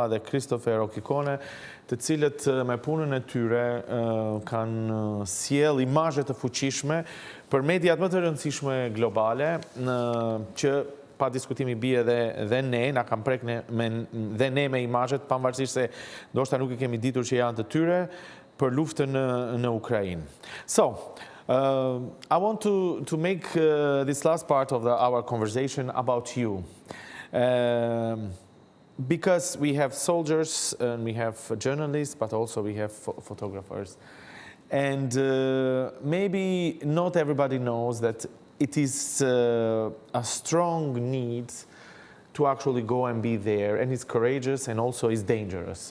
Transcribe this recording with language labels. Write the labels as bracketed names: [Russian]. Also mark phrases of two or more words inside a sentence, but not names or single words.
[Albanian] dhe Kristofer Okikone, të cilët me punën e tyre kanë sjell imazhe të fuqishme për mediat më të rëndësishme globale, që pa diskutimi bie dhe ne, na kam prek dhe ne me imazhet, pavarësisht se ndoshta nuk e kemi ditur që janë të tyre, për luftën në Ukrainë. [English] So, I want to make this last part of our conversation about you. because we have soldiers and we have journalists, but also we have photographers. And maybe not everybody knows that it is a strong need to actually go and be there, and it's courageous and also it's dangerous.